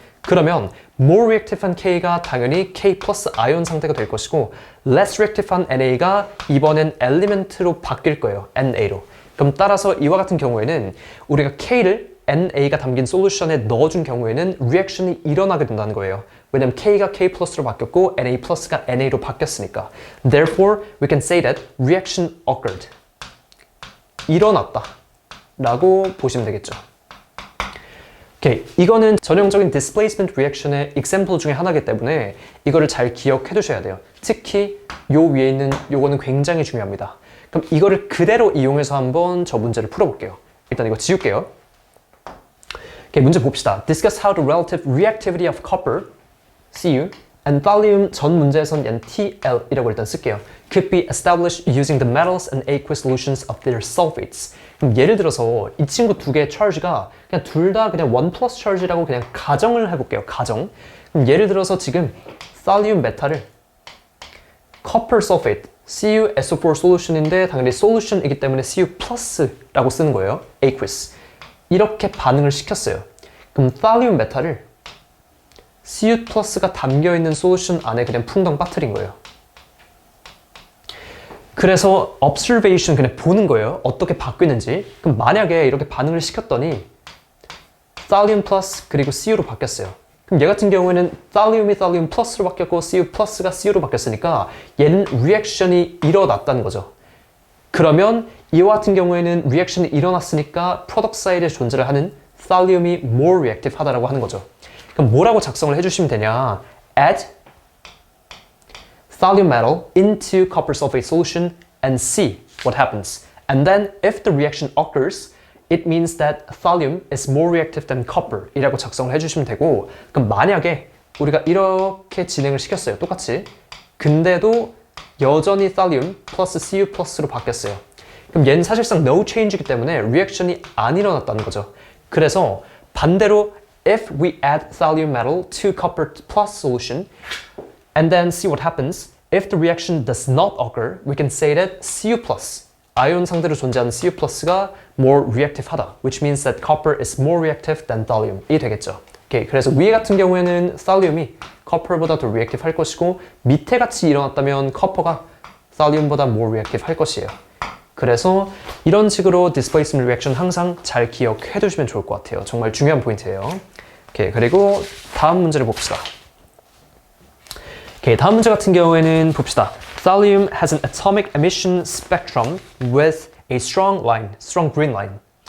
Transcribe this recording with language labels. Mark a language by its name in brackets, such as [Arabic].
[Korean] 그러면 more reactive한 K가 당연히 K+ 아이온 상태가 될 것이고 less reactive한 NA가 이번엔 element로 바뀔 거예요. NA로. 그럼 따라서 이와 같은 경우에는 우리가 K를 NA가 담긴 솔루션에 넣어준 경우에는 리액션이 일어나게 된다는 거예요. 왜냐면 K가 K+로 바뀌었고 Na+가 NA로 바뀌었으니까. [English] Therefore, we can say that reaction occurred. [Korean] 일어났다 라고 보시면 되겠죠. 오케이, 이거는 전형적인 displacement reaction의 example 중에 하나이기 때문에 이거를 잘 기억해 두셔야 돼요. 특히 요 위에 있는 요거는 굉장히 중요합니다. 그럼 이거를 그대로 이용해서 한번 저 문제를 풀어볼게요. 일단 이거 지울게요. 오케이, 문제 봅시다. [English] Discuss how the relative reactivity of copper, Cu, and thallium [Korean] 전 문제에선 얘는 TL이라고 일단 쓸게요. [English] Could be established using the metals and aqueous solutions of their sulfates. [Korean] 그럼 예를 들어서 이 친구 두 개의 charge가 그냥 둘 다 그냥 1 플러스 charge라고 그냥 가정을 해볼게요. 가정. 그럼 예를 들어서 지금 thallium 메탈을 copper sulfate, CuSO4 솔루션인데 당연히 솔루션이기 때문에 Cu 플러스라고 쓰는 거예요. aqueous. 이렇게 반응을 시켰어요. 그럼 thallium 메탈을 Cu 플러스가 담겨있는 솔루션 안에 그냥 풍덩 빠뜨린 거예요. 그래서 observation 그냥 보는 거예요. 어떻게 바뀌는지. 그럼 만약에 이렇게 반응을 시켰더니 thallium 플러스 그리고 Cu로 바뀌었어요. 그럼 얘 같은 경우에는 thallium이 thallium 플러스로 바뀌었고 Cu 플러스가 Cu로 바뀌었으니까 얘는 리액션이 일어났다는 거죠. 그러면 이와 같은 경우에는 리액션이 일어났으니까 프로덕트 사이드에 존재를 하는 thallium이 more reactive 하다라고 하는 거죠. 그럼 뭐라고 작성을 해주시면 되냐? [English] Add thallium metal into copper sulfate solution and see what happens. And then if the reaction occurs, it means that thallium is more reactive than copper [Korean] 이라고 작성을 해주시면 되고, 그럼 만약에 우리가 이렇게 진행을 시켰어요. 똑같이. 근데도 여전히 thallium 플러스 Cu 플러스로 바뀌었어요. 그럼 얘는 사실상 no change이기 때문에 리액션이 안 일어났다는 거죠. 그래서 반대로 [English] if we add thallium metal to copper plus solution and then see what happens, if the reaction does not occur, we can say that Cu plus [Korean] 아이온 상대로 존재하는 Cu 플러스가 [English] more reactive [Korean] 하다, [English] which means that copper is more reactive than thallium 이 되겠죠. [Korean] 오케이, 그래서 위에 같은 경우에는 thallium이 copper보다 더 reactive 할 것이고, 밑에 같이 일어났다면 copper가 thallium보다 more reactive 할 것이에요. 그래서 이런 식으로 displacement reaction 항상 잘 기억해 두시면 좋을 것 같아요. 정말 중요한 포인트예요. 오케이, 그리고 다음 문제를 봅시다. 오케이, 다음 문제 같은 경우에는 봅시다. [English] Thallium has an atomic emission spectrum with a strong line, strong green line.